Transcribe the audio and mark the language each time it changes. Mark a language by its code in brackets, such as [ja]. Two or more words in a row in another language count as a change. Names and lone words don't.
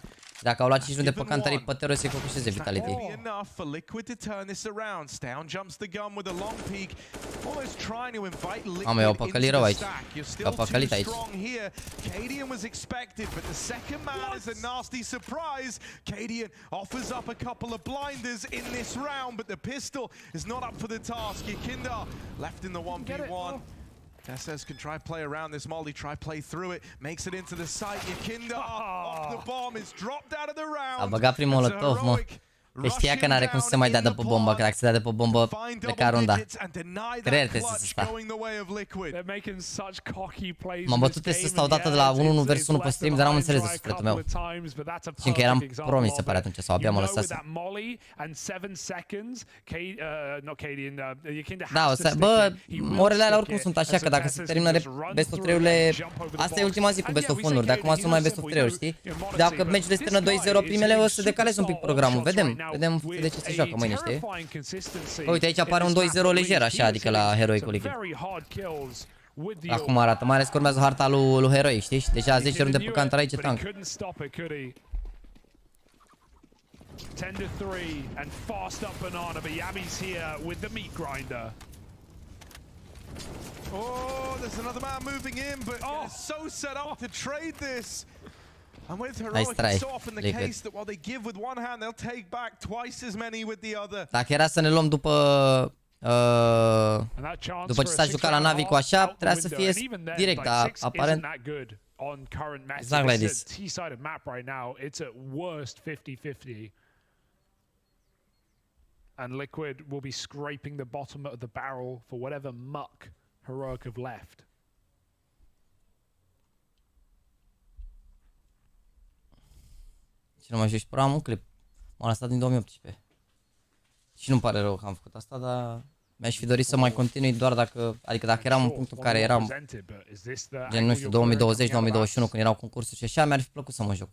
[ro] Dacă au luat 5 runde pe counter, pe Tero să-i focușeze Vitality. Mamă, i-au păcălit rău aici. I-au păcălit aici. Tesses can try play around this molly, try play through it, makes it into the site. Yakinda off the bomb is dropped out of the round. A băgat prin molotov, mă. Că știa că n-are cum să se mai dea de pe bombă, că dacă se dea de pe bombă, pleca runda. Creier trebuie să sta. M-am bătut să stau odată de la 1-1 vs 1 pe stream, dar n-am înțeles de sufletul meu. Și încă eram pro, mi se pare atunci, sau abia mă lăsase. Da, bă, orele alea oricum sunt așa, că dacă se termină [en] best of [ro] 3-urile, asta e ultima zi cu [en] best of [ro] 1-uri, de acum sunt mai [en] best of [ro] 3-uri, știi? Dacă meciul se termină 2-0 primele, o să decalezi un pic programul, vedem. Vedem de ce se joacă mâine, știi? Bă, uite, aici apare un 2-0 lejer, așa, adică la Heroicul Liquid. Acum arată, mai ales că urmează harta lui Heroic, știi? Și deja 10 runde pe counter aici e tank. [en] 10-3 and fast up banana, but Yami's here with the meat grinder. Oh, there's another man moving in, but so set up to trade this. And with Nice Heroic, try, it's so often the [ro] Linkuri. [en] case that while they give with one hand, they'll take back twice as many with the other. [ro] Dacă era să ne luăm după după ce s-a jucat la Navi cu așa, trebuia să fie direct, dar aparent [en] on current match. It's not like this. T-sided map right now. It's at worst 50-50. And Liquid will be scraping the bottom of the barrel for whatever muck Heroic have left. [ro] Și nu mai joci pro, am un clip. M-am lăsat din 2018. Și nu-mi pare rău că am făcut asta, dar mi-aș fi dorit să mai continui doar dacă, adică dacă eram în punctul în care eram, gen, nu știu, 2020-2021, când erau concursuri și așa, mi-ar fi plăcut să mă joc.